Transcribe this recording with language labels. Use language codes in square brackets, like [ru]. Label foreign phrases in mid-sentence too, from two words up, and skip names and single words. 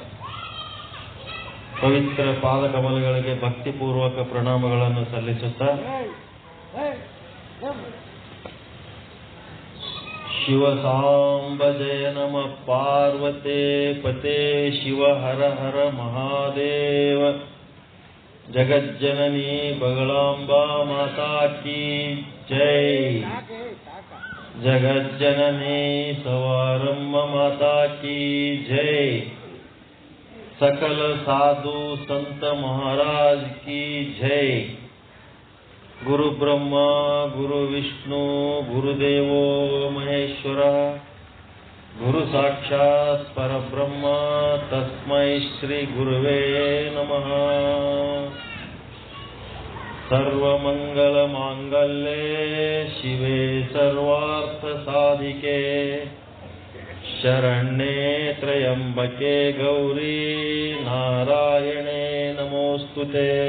[kn] ಪವಿತ್ರ ಪಾದಕಮಲಗಳಿಗೆ ಭಕ್ತಿಪೂರ್ವಕ ಪ್ರಣಾಮಗಳನ್ನು ಸಲ್ಲಿಸುತ್ತಾ, [sa] ಶಿವ ಸಾಂಬ ಜಯ ನಮ ಪಾರ್ವತೆ ಪತೆ ಶಿವ ಹರ ಹರ ಮಹಾದೇವ. [hi] जगज्जननी बगलाम्बा माता की जय. जगज्जननी सवारम्मा माता की जय. सकल साधु संत महाराज की जय. [sa] गुरु ब्रह्मा गुरु विष्णु गुरुदेवो महेश्वर गुरु साक्षात् परब्रह्म तस्मै श्री गुरुवे नमः. सर्वमंगल मांगल्ये शिवे सर्वार्थ साधिके शरण्ये त्र्यंबके गौरी नारायणे नमोस्तुते.